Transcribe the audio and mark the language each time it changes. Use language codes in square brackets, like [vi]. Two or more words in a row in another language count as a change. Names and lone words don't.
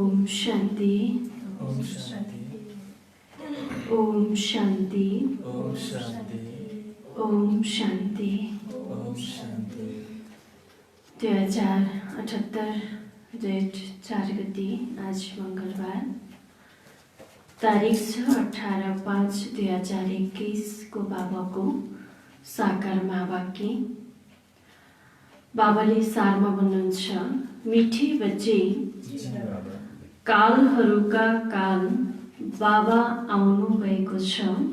[ne] शान्ति ओम शान्ति ओम शान्ति ओम शान्ति ओम शान्ति। ओम शान्ति। 2078 जेठ 4 गते आज मंगलबार, तारिख छ 18/5/2021 को बाबाको साकार महावाक्य। बाबाले सारमा भन्नुहुन्छ, [hi] मिठी बच्चे [ne] कालहरूका काल बाबा आउनु भएको छ।